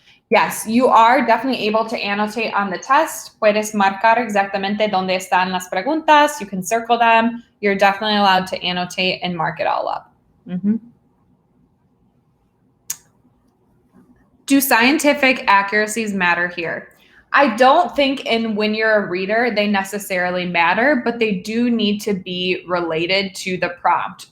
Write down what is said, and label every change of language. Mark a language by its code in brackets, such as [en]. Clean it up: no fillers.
[en] Yes, you are definitely able to annotate on the test. [es] Puedes marcar exactamente dónde están las preguntas. [en] You can circle them. You're definitely allowed to annotate and mark it all up. Mm-hmm. Do scientific accuracies matter here? I don't think when you're a reader, they necessarily matter, but they do need to be related to the prompt.